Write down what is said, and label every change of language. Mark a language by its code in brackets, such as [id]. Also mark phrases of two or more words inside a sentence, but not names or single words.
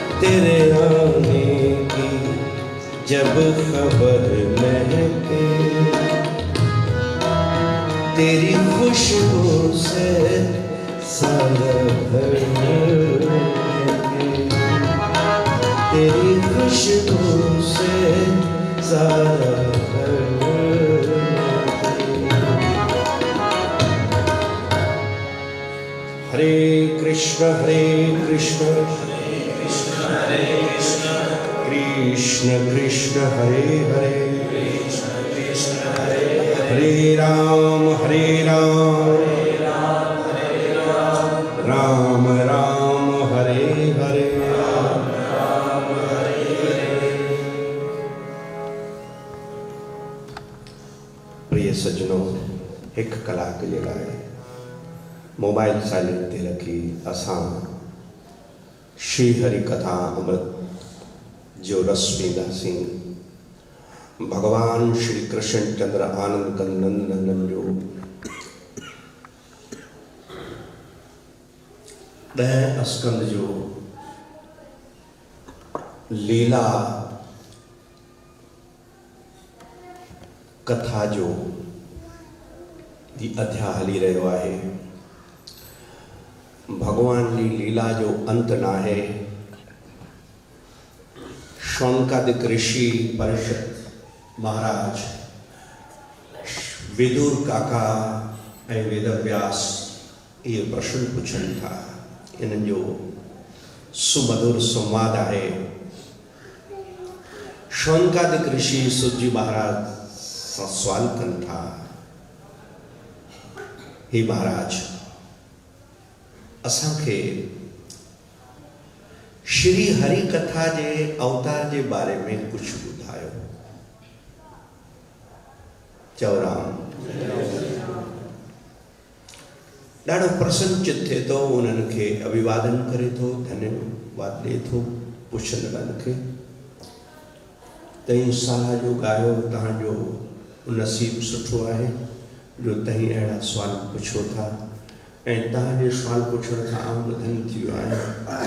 [hi] तेरे आने की जब खबर महके, तेरी खुशबू से सारा घर महके, तेरी खुशबू से सारा घर महके। [sa] हरे कृष्ण कृष्ण कृष्ण कृष्ण हरे हरे, हरे राम राम राम हरे हरे। [sd] प्रिय सज्जनों, एक कलाक जे लाइ मोबाइल साइलेंट ते रखी असां श्री हरि कथा अमृत जो रस पींदासीं। भगवान श्री कृष्ण चंद्र आनंद कंद नंदन जो 10 स्कंद जो लीला कथा जो अध्याय हली रहियो आहे। भगवान जी लीला जो अंत ना है। शौनकादिक ऋषि परिषद महाराज विदुर काका ऐं वेदव्यास ये प्रश्न पुछनि था। इन जो सुमधुर संवाद है। शौनकादिक ऋषि सुजी महाराज सां सवाल कनि था, हे महाराज, असांखे श्री हरि कथा जे अवतार जे बारे में कुछ ॿुधायो। चौराम ॾाढो प्रसन्नचित थिए थो, उन्हनि खे अभिवादन करे थो, धन्यवाद ॾिए थो पुछंदड़नि खे। तई साह जो गायो, तव्हांजो नसीब सुठो आहे जो तई अहिड़ा सुवाल पुछो था ऐं तव्हांजे सुवाल पुछण खां आउं धन थी वियो आहे।